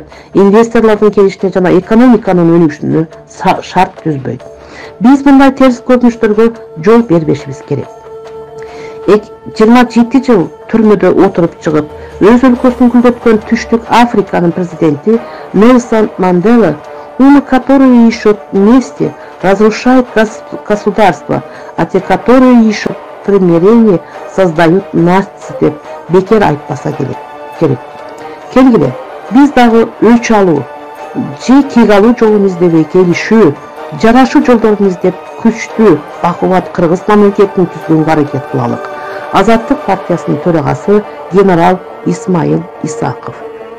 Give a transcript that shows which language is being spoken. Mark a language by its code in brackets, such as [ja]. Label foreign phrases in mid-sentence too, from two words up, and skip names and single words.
[ky] Инвесторлордун келишине жана экономиканын өнүгүшүнө шарт түзбөйт. Биз мындай терс көрүнүштөргө жол бербешибиз керек. 27 жыл түрмөдө отуруп чыгып, өз өлкөсүн гүлдөткөн Түштүк Африканын президенти Нельсон Мандела, [ru] умы которые ищут вместе, разрушают государство, а те, которые ищут примирение, создают нации [ky] деп бекер айтпаса керек. Келгиле, биз дагы өч алуу, же кек алуу жолун издебей келишүү, жарашуу жолдорун издеп күчтүү, бакубат кыргыз мамлекетин түзгөнгө аракет кылалык. Азаттык партиясынын төрагасы генерал Исмаил Исаков.